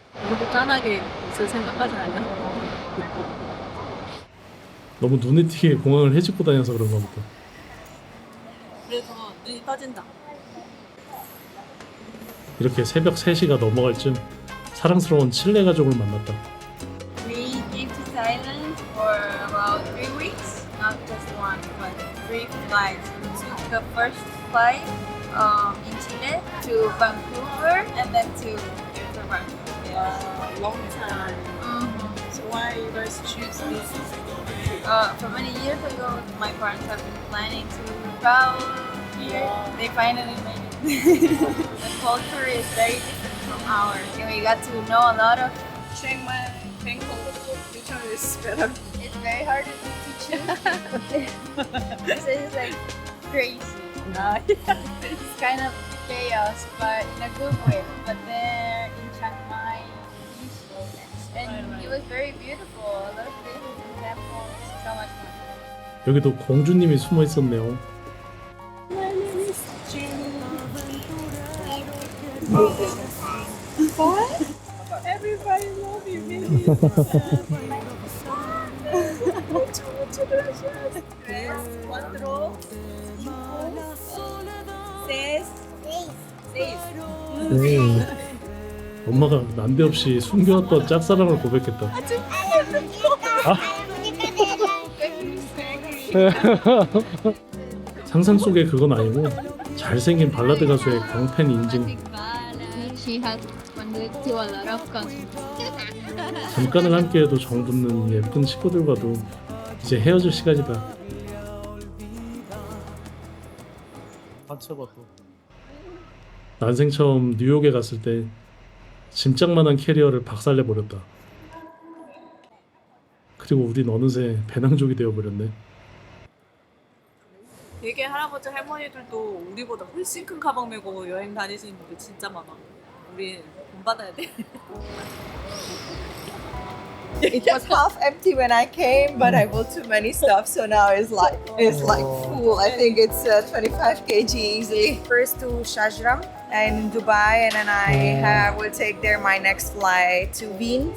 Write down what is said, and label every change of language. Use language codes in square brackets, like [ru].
[ko] 우리도 짠하게 있을 생각까지 아니야? 너무 눈에 띄게 공항을 헤집고 다녀서 그런가 보다. 그래서 눈이 떠진다. 이렇게 새벽 3시가 넘어갈 쯤 사랑스러운 칠레 가족을 만났다. [en] We came to Thailand for about 3 weeks, not just one, but 3 flights. We took the first flight in Chile to Vancouver and then to Rotterdam. Long time. So why you guys choose this? For many years ago, my parents have been planning to travel here. They finally made it. The culture is very different from ours, and we got to know a lot of. Chiang Mai, Bangkok, which one is better? It's very hard to choose. This is like crazy. It's kind of chaos, but in a good way. But there in Chiang Mai, peaceful, and it was very beautiful. A lot of beautiful temples, so much fun. [ko] 여기도 공주님이 숨어 있었네요. [en] Everybody love you, baby. [es] Muchas gracias. 3, 4, 5, 6. [ko] 엄마가 난데없이 숨겨왔던 짝사랑을 고백했다. 상상 속의 그건 아니고 잘생긴 발라드 가수의 광팬 인증. [en] She had wanted to a lot of concerts. [ko] 잠깐을 함께해도 정붙는 예쁜 친구들과도 이제 헤어질 시간이다. 난생 처음 뉴욕에 갔을 때 짐짝만한 캐리어를 박살내 버렸다. 그리고 우린 어느새 배낭족이 되어버렸네. 되게 할아버지 할머니들도 우리보다 훨씬 큰 가방 메고 여행 다니시는 분들 진짜 많아. 우리 돈 받아야 돼. [en] It was half empty when I came, but I bought too many stuff, so now it's like full. I think it's 25 kg easily. First to Shajram and Dubai, and then I will take there my next flight to Wien.